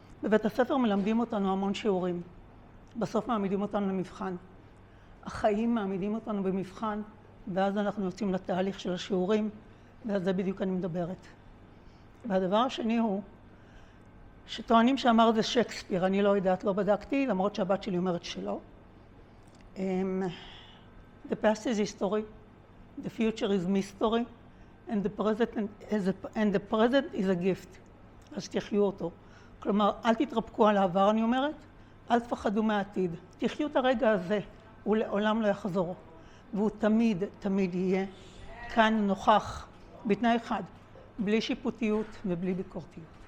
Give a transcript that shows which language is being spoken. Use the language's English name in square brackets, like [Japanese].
[Hebrew] בבית הספר מלמדים אותנו המון שיעורים. בסוף מעמידים אותנו למבחן. החיים מעמידים אותנו במבחן, ואז אנחנו יוצאים לתהליך של השיעורים, ועל זה בדיוק אני מדברת. והדבר השני הוא, שטוענים שאמר זה שייקספיר, אני לא יודעת, לא בדקתי, למרות שהבת שלי אומרת שלא. [English] The past is history, the future is mystery, and the present is a gift. [Hebrew] אז תחיו אותו. כלומר, אל תתרפקו על העבר, אני אומרת, אל תפחדו מהעתיד. תחיו את הרגע הזה, הוא לעולם לא יחזור. והוא תמיד, תמיד יהיה כאן נוכח, בתנאי אחד, בלי שיפוטיות ובלי ביקורתיות.